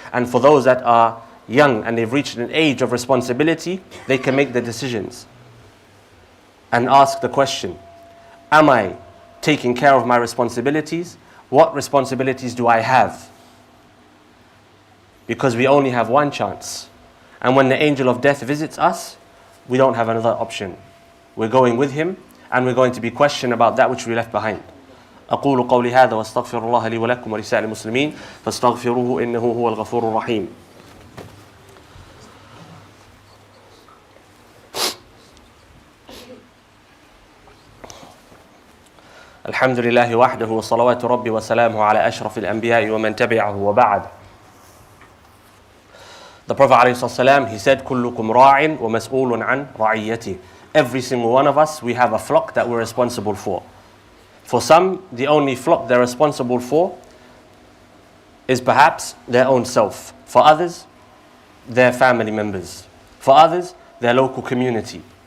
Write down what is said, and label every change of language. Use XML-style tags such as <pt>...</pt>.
<en>And for those that are young and they've reached an age of responsibility, they can make the decisions and ask the question, am I taking care of my responsibilities? What responsibilities do I have? Because we only have one chance. And when the angel of death visits us, we don't have another option. We're going with him, and we're going to be questioned about that which we left behind.</en> <ar>أقول قولي هذا واستغفر الله لي ولكم ولسائر المسلمين فاستغفروه إنه هو الغفور الرحيم. الحمد لله وحده وصلوات ربي وسلامه على أشرف الأنبياء ومن تبعه وبعد.</ar> <en>The Prophet ﷺ, he said,</en> <ar>كلكم راع ومسؤول عن رعيته.</ar> <en>Every single one of us, we have a flock that we're responsible for. For some, the only flock they're responsible for is perhaps their own self. For others, their family members. For others, their local community.</en>